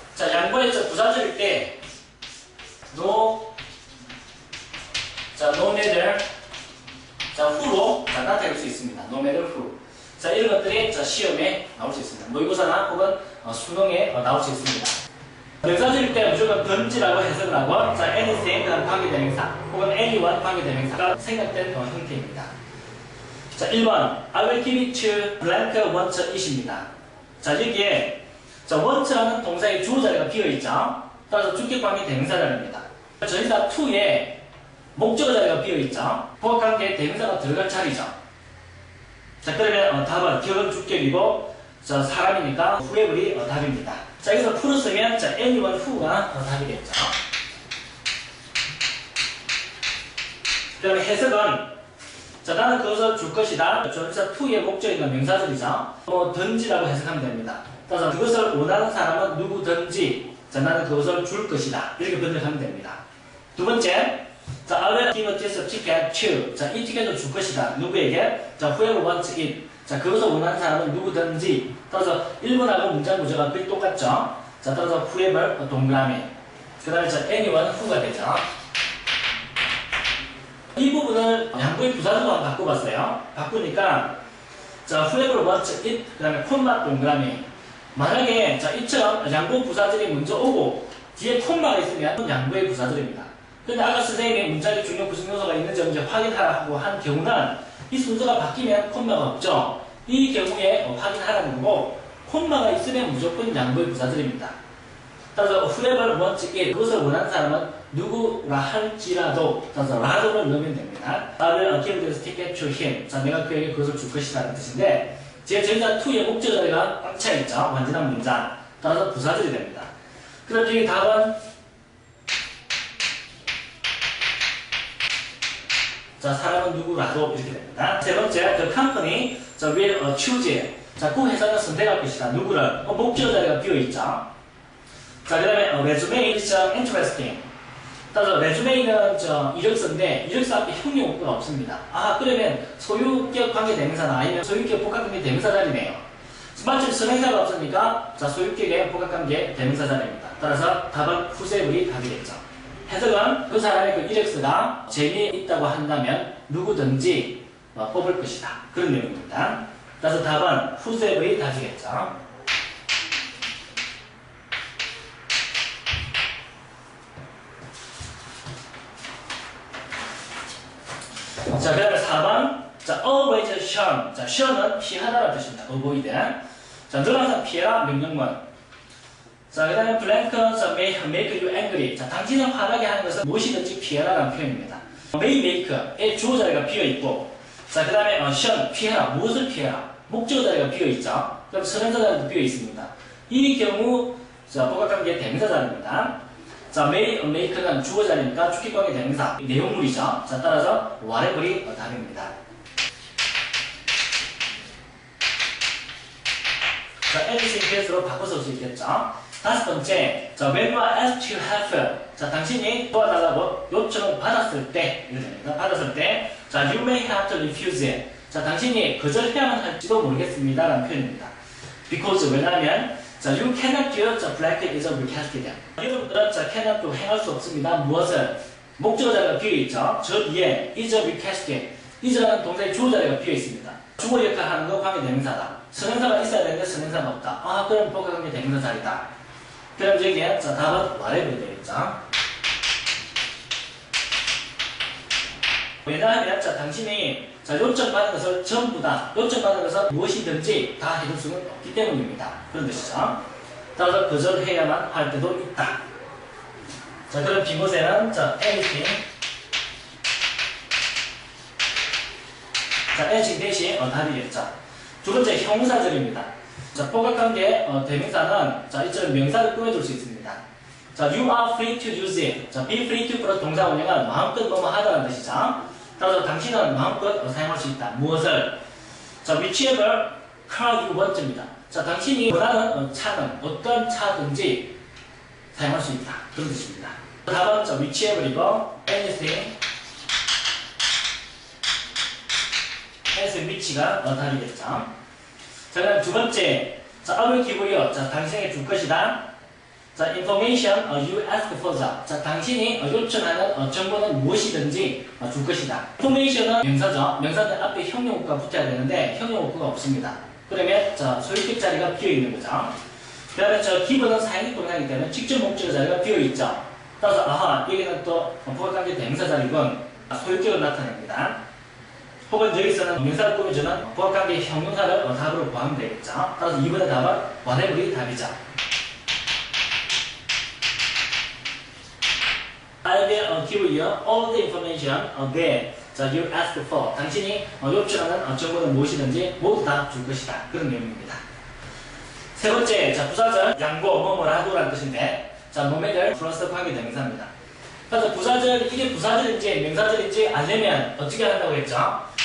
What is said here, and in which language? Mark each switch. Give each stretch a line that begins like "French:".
Korean: 자, 양보의 부사절일 때 no matter who로 나타낼 수 있습니다.
English: no matter who.
Korean: 자, 이런 것들이 시험에 나올 수 있습니다. 모의고사나 혹은 수능에 나올 수 있습니다. 명사절일 때 무조건 던지라고 해석을 하고, 자, anything, 관계대명사, 혹은 anyone 관계대명사가 생략된 형태입니다. 자, 1번.
English: I will give it to blank want it입니다.
Korean: 자, 여기에, want라는 동사의 주어 자리가 비어있죠. 따라서 주격 관계대명사 자리입니다. 전치사 to에 목적어 자리가 비어있죠. 부합관계 대명사가 들어갈 자리죠. 자, 그러면 답은 기억은 주격이고, 사람이니까 whoever이 답입니다. 자, 여기서 풀었으면 anyone who가 답이겠죠. 그 다음에 해석은 나는 그것을 줄 것이다. 전치사 to의 목적이나 명사절이죠. 든지라고 해석하면 됩니다. 따라서 그것을 원하는 사람은 누구든지 나는 그것을 줄 것이다. 이렇게 번역하면 됩니다. 두 번째,
English: I will give this ticket to.
Korean: 이 티켓을 줄 것이다. 누구에게?
English: whoever wants it.
Korean: 그것을 원하는 사람은 누구든지. 따라서 1번하고 문장 구조가 거의 똑같죠. 따라서 whoever 동그라미. 그 다음에 anyone who가 되죠. 이 부분을 양보의 부사절로 한번 바꿔봤어요. 바꾸니까
English: whoever wants it.
Korean: 그 다음에 콤마 동그라미. 만약에 이처럼 양보 부사절이 먼저 오고 뒤에 콤마가 있으면 양보의 부사절입니다. 근데 아까 선생님이 문장에 중요 구성 요소가 있는지 없는지 확인하라고 한 경우는 이 순서가 바뀌면 콤마가 없죠. 이 경우에 확인하라는 거고, 콤마가 있으면 무조건 양보의 부사절입니다. 따라서
English: whoever wants it,
Korean: 그것을 원하는 사람은 누구라 할지라도, 따라서 라도를 넣으면 됩니다.
English: I will give this ticket to him.
Korean: 내가 그에게 그것을 줄 것이라는 뜻인데, 제 전자 to의 목적 자리가 꽉 차있죠. 완전한 문장. 따라서 부사절이 됩니다. 그럼 여기 답은 사람은 누구라도 이렇게 됩니다. 세 번째,
English: the company will choose.
Korean: 그 회사는 선택할 것이다. 누구를? 목적 자리가 비어있죠. 그 다음에
English: resume is interesting.
Korean: 따라서 resume는 이력서인데 이력서 앞에 형용어가 없습니다. 그러면 소유격 관계대명사나 아니면 소유격 복합관계대명사 자리네요. 마침 선행사가 없으니까 소유격의 복합관계대명사 자리입니다. 따라서 답은 whoever이 답이겠죠. 해석은 그 사람의 그 이력서가 재미있다고 한다면 누구든지 뽑을 것이다. 그런 내용입니다. 따라서 답은 whoever이 답이겠죠. 그 다음에 4번. avoid shun. shun은 피하다라는 뜻입니다. avoid. 늘 항상 피해라 명령문. 그 다음에
English: blank make you angry.
Korean: 당신을 화나게 하는 것은 무엇이든지 피해라라는 표현입니다. may make의 주어 자리가 비어있고, 그 다음에 shun, 피해라. 무엇을 피해라? 목적어 자리가 비어있죠. 그럼 선행사 자리도 비어있습니다. 이 경우, 복합관계 대명사 자리입니다. may make는 주어 자리니까 주격관계 대명사, 내용물이죠. 따라서 whatever이 답입니다. anything case로 바꿔서 쓸 수 있겠죠. 다섯 번째,
English: when you are asked to help.
Korean: 당신이 도와달라고 요청을 받았을 때, 이렇게 됩니다. 받았을 때,
English: you may have to refuse it.
Korean: 당신이 거절해야만 할지도 모르겠습니다. 라는 표현입니다.
English: because,
Korean: 왜냐하면,
English: you cannot do blank is requested.
Korean: 여러분들은 cannot 행할 수 없습니다. 무엇을? 목적어 자리가 비어있죠. 저 뒤에 is requested. is라는 동사의 주어 자리가 비어있습니다. 주어 역할을 하는 거 관계대명사다. 선행사가 있어야 되는데 선행사가 없다. 그럼 복합관계 대명사 자리다. 그럼 여기에 답은 whatever 되겠죠. 왜냐하면 당신이 요청받은 것을 전부 다, 요청받은 것을 무엇이든지 다 해줄 수는 없기 때문입니다. 그런 뜻이죠. 따라서 거절해야만 할 때도 있다. 그럼 빈곳에는 anything. anything 대신 답이겠죠. 두 번째 형용사절입니다. 자, 복합관계 대명사는 자, 이처럼 명사를 꾸며줄 수 있습니다.
English: 자, you are free to use it.
Korean: 자, be free to 플러스 동사 원형은 마음껏 뭐뭐 하다는 뜻이죠. 따라서 당신은 마음껏 사용할 수 있다. 무엇을?
English: 자, whichever car you want입니다.
Korean: 자, 당신이 원하는 차는 어떤 차든지 사용할 수 있다. 그런 뜻입니다. 답은 자, whichever이고 anything which가 답이겠죠. 자, 그다음 두 번째, 자,
English: I will give you.
Korean: 자, 당신에게 줄 것이다. 자,
English: information you ask for.
Korean: 자, 당신이 요청하는 정보는 무엇이든지 줄 것이다. information은 명사죠. 명사는 앞에 형용어가 붙어야 되는데 형용어가 없습니다. 그러면 자, 소유격 자리가 비어 있는 거죠. 그 다음에 저 give는 사용식 동사이기 때문에 직접 목적어 자리가 비어 있죠. 따라서 아하, 여기는 또 복합관계 대명사 자리군 소유격을 나타냅니다. 혹은 여기서는 명사를 꾸며주는 복합관계 형용사를 답으로 구하면 되겠죠. 따라서 2번의 답은 whatever이 답이죠.
English: I will give you all the information that you ask for.
Korean: 당신이 요청하는 정보는 무엇이든지 모두 다 줄 것이다. 그런 내용입니다. 세 번째, 자, 부사절, 양보, 뭐뭐라도라는 뜻인데, 자, 뭐뭐를 플러스 관계 대명사입니다. 그래서 부사절, 이게 부사절인지 명사절인지 알려면 어떻게 한다고 했죠?